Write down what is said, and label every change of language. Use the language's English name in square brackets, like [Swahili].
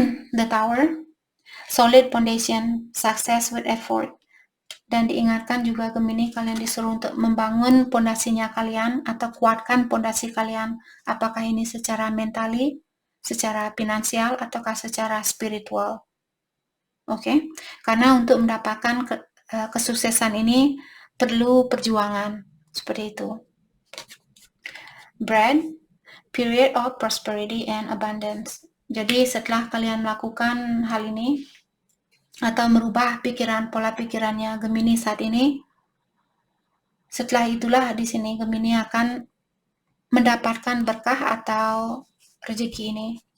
[English] The Tower, solid foundation, success with effort. [Indonesian] Dan diingatkan juga Gemini kalian disuruh untuk membangun pondasinya kalian atau kuatkan pondasi kalian. Apakah ini secara mentali, secara finansial, ataukah secara spiritual. Oke? Karena untuk mendapatkan kesuksesan ini perlu perjuangan. Seperti itu. [English] Bread, period of prosperity and abundance. [Indonesian] Jadi setelah kalian melakukan hal ini atau merubah pola pikirannya Gemini saat ini, setelah itulah di sini Gemini akan mendapatkan berkah atau rezeki ini.